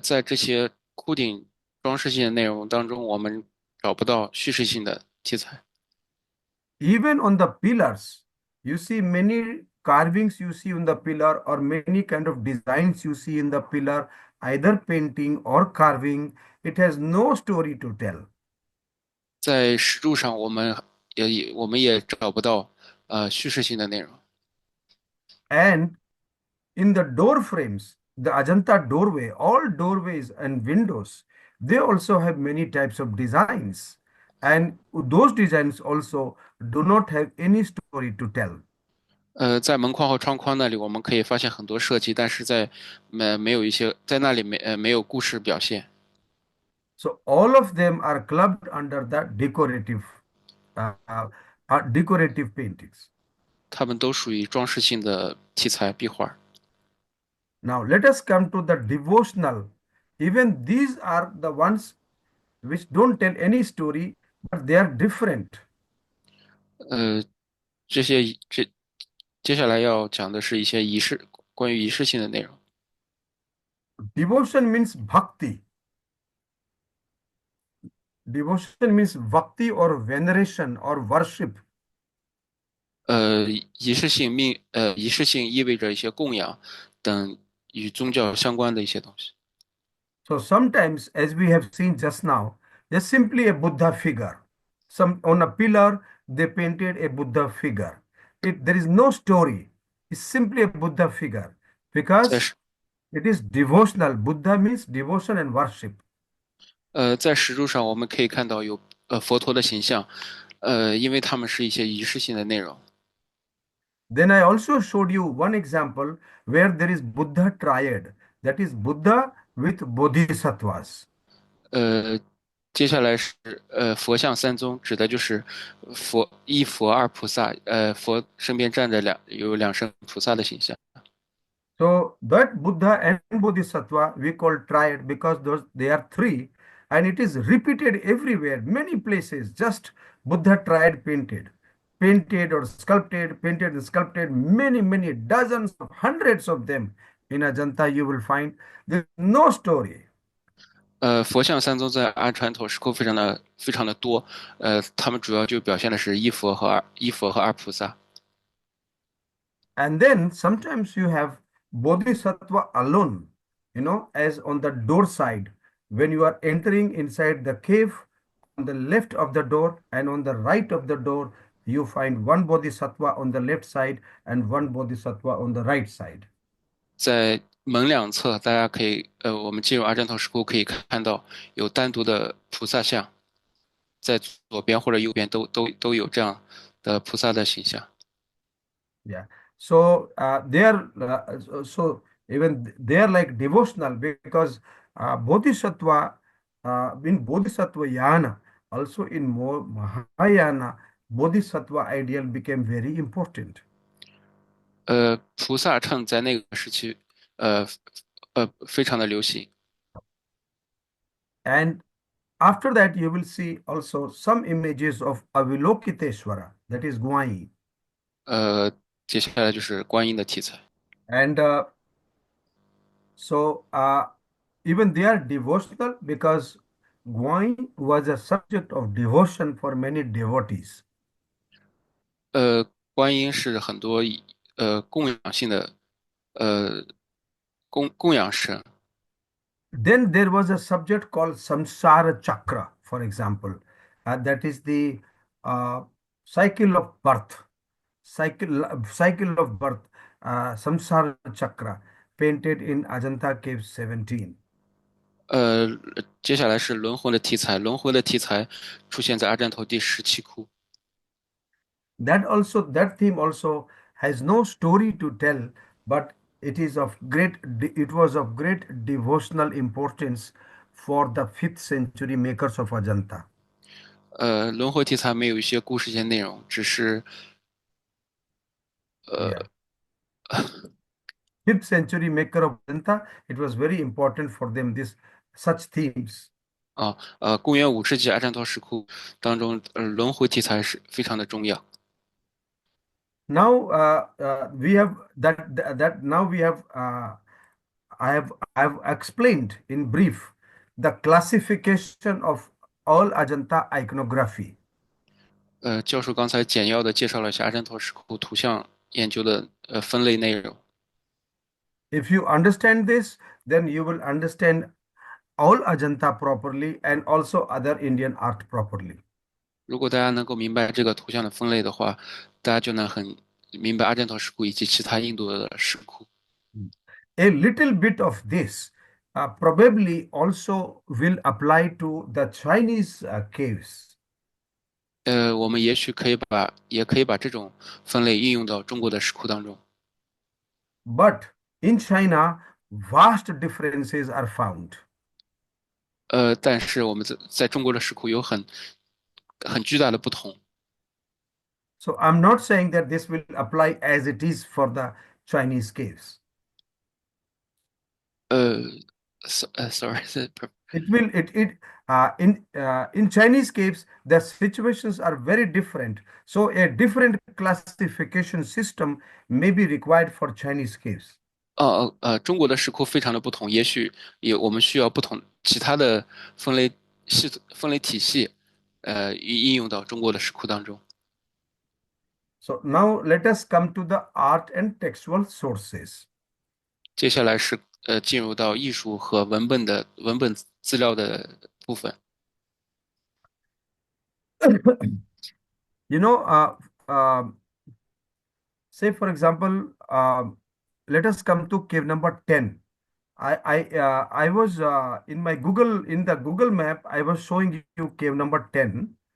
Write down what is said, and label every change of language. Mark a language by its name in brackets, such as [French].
[Chinese] 在这些窟顶装饰性的内容当中，我们找不到叙事性的题材。 [English] Even on the pillars, you see many carvings you see on the pillar or many kind of designs you see in the pillar, either painting or carving. It has no story to tell. [Chinese] 在石柱上，我们也找不到叙事性的内容。 [English] And in the door frames, the Ajanta doorway, all doorways and windows, they also have many types of designs. And those designs also do not have any story to tell. [Chinese] 在门框和窗框那里，我们可以发现很多设计，但是没有一些在那里没有故事表现。 [English] So all of them are clubbed under the uh, uh, decorative paintings. [Chinese] 它们都属于装饰性的题材壁画。 [English] Now let us come to the devotional. Even these are the ones which don't tell any story, but they are different. [Chinese] 呃，这些接下来要讲的是一些关于仪式性的内容。 [English] Devotion means bhakti. Devotion means bhakti or veneration or worship. [Chinese] 仪式性意味着一些供养等与宗教相关的一些东西。 [English] So sometimes, as we have seen just now, there's simply a Buddha figure. Some on a pillar, they painted a Buddha figure. There is no story. It's simply a Buddha figure [Chinese] 在 [English] because it is devotional. Buddha means devotion and worship. [Chinese] 在石柱上我们可以看到有佛陀的形象，因为他们是一些仪式性的内容。 [English] Then I also showed you one example where there is Buddha triad. That is Buddha with bodhisattvas. [Chinese] 接下来是佛像三宗，指的就是一佛二菩萨，佛身边站着有两身菩萨的形象。 [English] So that Buddha and Bodhisattva we call triad because they are three, and it is repeated everywhere, many places. Just Buddha triad painted or sculpted, painted and sculpted, many dozens of hundreds of them in Ajanta. You will find there is no story. [Chinese] 佛像三宗在安传统石窟非常的多，他们主要就表现的是一佛和二菩萨。 [English] And then sometimes you have Bodhisattva alone, as on the door side. When you are entering inside the cave, on the left of the door and on the right of the door, you find one Bodhisattva on the left side and one Bodhisattva on the right side. [Chinese] 在门两侧，大家可以我们进入阿占头石窟可以看到有单独的菩萨像，在左边或者右边都有这样的菩萨的形象。 [English] Yeah. So they are even they are like devotional because Bodhisattva in Bodhisattva Yana, also in Mahayana, Bodhisattva ideal became very important. [Chinese] 菩萨乘在那个时期，非常的流行。 [English] And after that, you will see also some images of Avilokiteshvara, that is Guai. [Chinese] 接下来就是观音的题材。 [English] And so even they are devotional because Guai was a subject of devotion for many devotees. [Chinese] 观音是很多供养性的供养神。 [English] Then there was a subject called Samsara Chakra, for example. That is the cycle of birth, cycle of birth, Samsara Chakra, painted in Ajanta Cave 17. [Chinese] 接下来是轮回的题材，轮回的题材出现在阿占头第17窟。 [English] That theme also has no story to tell, but it was of great devotional importance for the 5th century makers of Ajanta. [Chinese] 轮回题材没有一些故事性内容，只是 [English] Yeah. 5th century maker of Ajanta, it was very important for them, this such themes. [Chinese] 公元5世纪阿占陀石窟当中，轮回题材是非常的重要。 [English] Now we have that now we have I have explained in brief the classification of all Ajanta iconography. [Chinese] 教授刚才简要的介绍了一下阿占陀石窟图像研究的分类内容。 [English] If you understand this, then you will understand all Ajanta properly and also other Indian art properly. [Chinese] 如果大家能够明白这个图像的分类的话，大家就能很明白阿占陀石窟以及其他印度的石窟。 [English] A little bit of this probably also will apply to the Chinese caves. [Chinese] 我们也可以把这种分类应用到中国的石窟当中。 [English] But in China, vast differences are found. [Chinese] 但是我们在中国的石窟有很巨大的不同。 [English] So I'm not saying that this will apply as it is for the Chinese caves. Sorry， It will in Chinese caves the situations are very different. So a different classification system may be required for Chinese caves. [Chinese] 中国的石窟非常的不同，也许我们需要不同其他的分类体系，应用到中国的石窟当中。 [English] So now let us come to the art and textual sources. [Chinese] 接下来是进入到艺术和文本资料的部分。 [English] You know, say for example, let us come to cave number 10. I was in the Google map, I was showing you cave number 10.